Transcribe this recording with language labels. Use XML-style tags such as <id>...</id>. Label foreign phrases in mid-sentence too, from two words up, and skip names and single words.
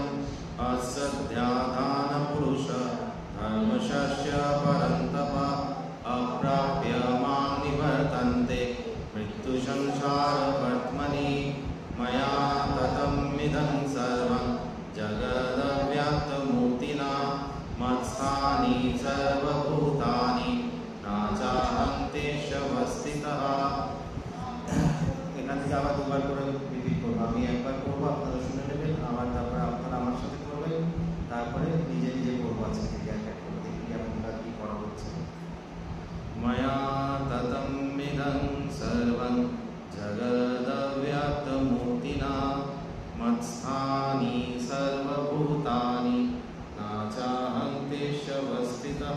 <sa>असध्याधानपुरुष धर्मशस्य परन्तप अप्राप्य मां निवर्तन्ते मृत्युसंसारवर्त्मनि मया ततमिदं सर्वं जगदव्यक्तमूर्तिना मत्स्थानि सर्वभूतानि न चाहं तेष्वस्थितः।</sa> <bn>এখান থেকে আবার দুবার করে রিপিট করবো। আমি একবার করবো, আপনারা শুনে নেবেন, আবার তারপরে আপনারা আমার সাথে করবেন, তারপরে নিজে নিজে করবো। আজকে থেকে এক এক করে দেখি কেমনটা কি করা হচ্ছে।</bn> <sa>ময়া ততমিদং সর্বং জগদব্যক্তমূর্তিনা মৎস্থানি সর্বভূতানি না চাহং তেষ্वस्थितः।</sa>